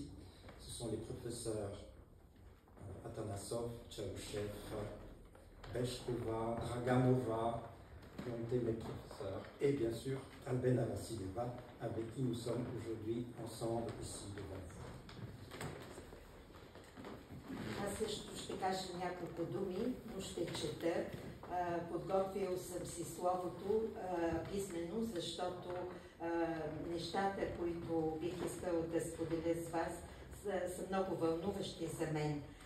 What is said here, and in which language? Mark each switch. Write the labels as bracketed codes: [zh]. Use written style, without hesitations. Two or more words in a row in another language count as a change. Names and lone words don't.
[fr] Ce sont les professeurs Atanasov, Tchaouchev, Beshkova, Draganova, qui ont été mes professeurs, et bien sûr Albena Vassileva, avec qui nous sommes aujourd'hui ensemble ici devant vous. [bg] Аз също ще кажа няколко думи, но ще чета. Подготвил съм си словото писмено, защото нещата, които бих искала да споделя с вас, са много вълнуващи за мен.